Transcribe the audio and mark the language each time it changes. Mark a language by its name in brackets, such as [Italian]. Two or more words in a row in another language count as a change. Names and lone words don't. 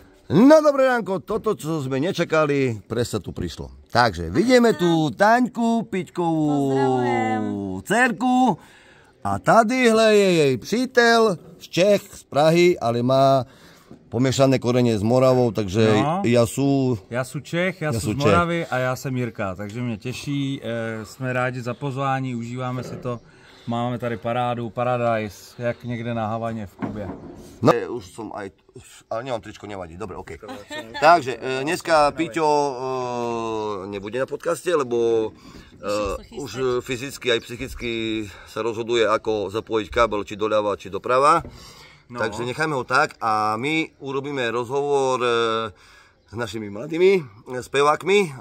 [Slovak] No dobré ránko, toto, čo sme nečakali, presne tu prišlo. Takže vidíme tu Taňku, Piťkovú dcerku a [Czech] tadyhle je [Slovak] jej přítel z Čech, z Prahy, ale má pomiešané korene s Moravou, takže no, [Czech] já sú Čech, já sú z Moravy a já jsem Jirka, takže mě těší, jsme rádi za pozvání, užíváme si to. Máme tady parádu, Paradise, jak někde na Havaně v Kubě. No, [Slovak] už som aj, ale nemám tričko, nevadí, dobre, OK. Takže dneska Piťo nebude na podcaste, lebo už fyzicky aj psychicky sa rozhoduje, ako zapojiť kábel, či doľava, či doprava. No. Takže nechajme ho tak a my urobíme rozhovor s našimi mladými spevákmi.